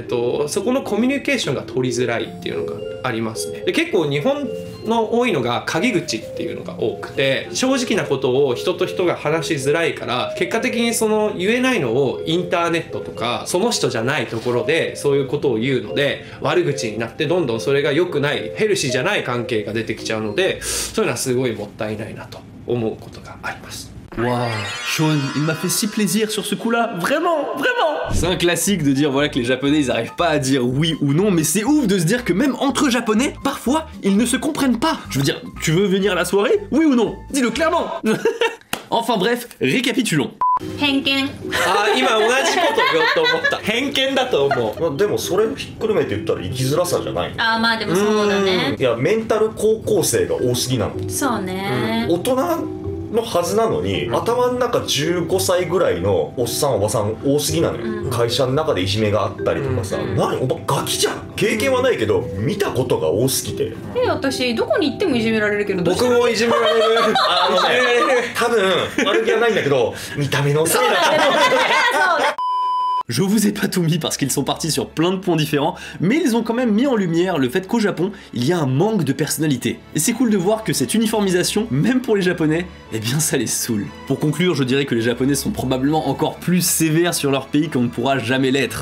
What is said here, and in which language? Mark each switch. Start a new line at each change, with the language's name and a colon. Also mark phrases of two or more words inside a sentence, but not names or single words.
Japanese: そこのコミュニケーションが取りづらいっていうのがありますね。で結構日本の多いのが陰口っていうのが多くて、正直なことを人と人が話しづらいから、結果的にその言えないのをインターネットとかその人じゃないところでそういうことを言うので悪口になって、どんどんそれが良くないヘルシーじゃない関係が出てきちゃうので、そういうのはすごいもったいないなと思うことがあります。
French: Waouh, Sean, il m'a fait si plaisir sur ce coup-là, vraiment, vraiment. C'est un classique de dire voilà que les Japonais ils arrivent pas à dire oui ou non, mais c'est ouf de se dire que même entre Japonais, parfois ils ne se comprennent pas. Je veux dire, tu veux venir à la soirée, oui ou non? Dis-le clairement. Enfin bref, récapitulons.
Japanese: 偏見。あ、今同じこと言おうと思った。偏見だと思う。まあでもそれをひっくるめて言ったら生きづらさじゃないの？あーまあでもそうだね。いやメンタル高校生が多すぎなの。そうね。大人のはずなのに、頭の中15歳ぐらいのおっさんおばさん多すぎなのよ、会社の中でいじめがあったりとかさ、何お前ガキじゃん。経験はないけど見たことが多すぎて。私どこに行ってもいじめられるけど、僕もいじめられる。多分悪気はないんだけど見た目のせいだと。
French: Je vous ai pas tout mis parce qu'ils sont partis sur plein de points différents, mais ils ont quand même mis en lumière le fait qu'au Japon, il y a un manque de personnalité. Et c'est cool de voir que cette uniformisation, même pour les Japonais, eh bien ça les saoule. Pour conclure, je dirais que les Japonais sont probablement encore plus sévères sur leur pays qu'on ne pourra jamais l'être.